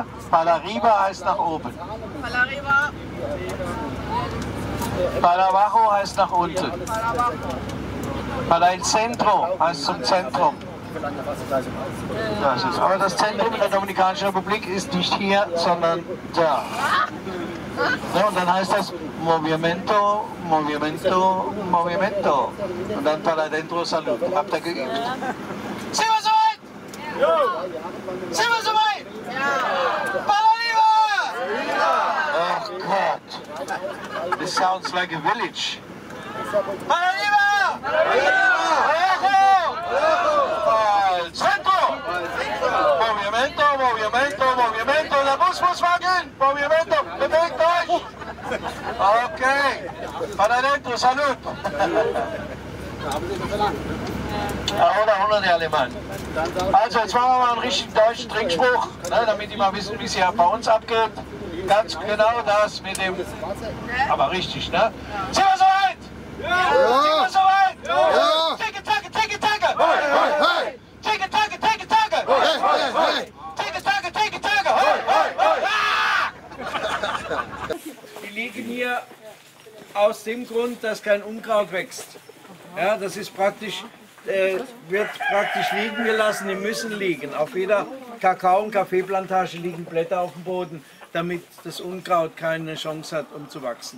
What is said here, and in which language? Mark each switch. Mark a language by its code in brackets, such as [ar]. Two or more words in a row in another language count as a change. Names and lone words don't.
[de] Palariba heißt nach oben. Palariba. Palabajo heißt nach unten. [es] Para el Centro [de] heißt zum Zentrum. Das ist, aber das Zentrum in der Dominikanischen Republik ist nicht hier, sondern da. Ja, und dann heißt das [es] Movimiento, Movimiento, Movimiento. [de] Und dann [es] para dentro Salud. [de] Habt ihr geübt? Sind wir soweit? Ja. Sind wir soweit? Ja. Palariba! Oh Gott. [en] This sounds like a village. [es] Palariba! Al centro! Movimiento, movimiento, movimiento. [de] Der Bus muss wackeln! Movimiento, bewegt euch! [es] Okay. Para dentro, Salud! Ahora uno de Alemán. [de] Also jetzt machen wir mal einen richtigen deutschen Trinkspruch, ne, damit die mal wissen, wie es hier bei uns abgeht. Ganz genau das mit dem, aber richtig, ne? Sind wir soweit? Ja! Sind wir soweit? Ja! Ticke, tacke, ticke, tacke! Hoi, hoi, hoi! Ticke, tacke, ticke, tacke! Hoi, hoi, hoi! Ticke, tacke, ticke, tacke! Hoi, hoi, hoi! Die liegen hier aus dem Grund, dass kein Unkraut wächst. Ja, das ist praktisch, wird praktisch liegen gelassen, die müssen liegen. Auf jeder Kakao- und Kaffeeplantage liegen Blätter auf dem Boden, damit das Unkraut keine Chance hat, um zu wachsen.